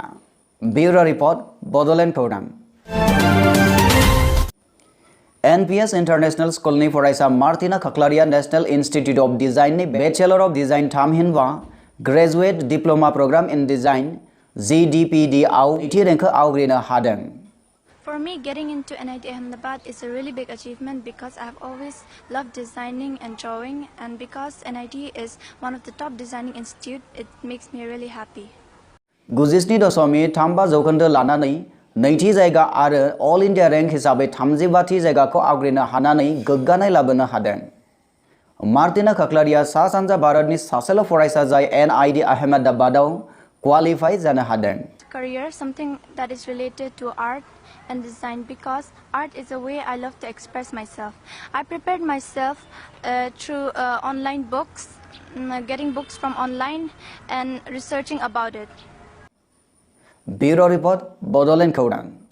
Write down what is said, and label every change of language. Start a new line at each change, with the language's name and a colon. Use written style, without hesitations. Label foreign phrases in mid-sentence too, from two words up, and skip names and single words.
Bodo: ब्यूरो रिपोर्ट बड'लेण्ड खौरां। एनपीएस इन्टारनेशनल स्कुलनि फरायसा मार्टिना खाख्लारिया नेशनेल इन्स्टिट्यूट अफ डिजाइननि बेचेलर अफ डिजाइन थामहिनबा ग्रेजुवेट डिप्लोमा प्रग्राम इन डिजाइन GDPD आव नैथि रेंकखौ आवग्रिनो हादों।
English: For me, getting into NIT Ahmedabad is a really big achievement because I have always loved designing and drawing, and because NIT is one of the top designing institute, it makes me really happy.
Bodo: 97.35 जौखोन्दो लानानै नैथि जायगा आरो अल इन्डिया रेंक हिसाबै 35थि जायगाखौ आवग्रिनो हानानै गोग्गानाय लाबोनो हादों। मार्टिना खाख्लारिया सा सानजा भारतनि सासेल' फरायसा जाय NIT आहमेदाबादाव क्वालिफाइ जानो हादों।
English: Career, something that is related to art and design, because art is a way I love to express myself. I prepared myself through online books, getting books from online and researching about it. Bureau Report, Bodoland Khourang.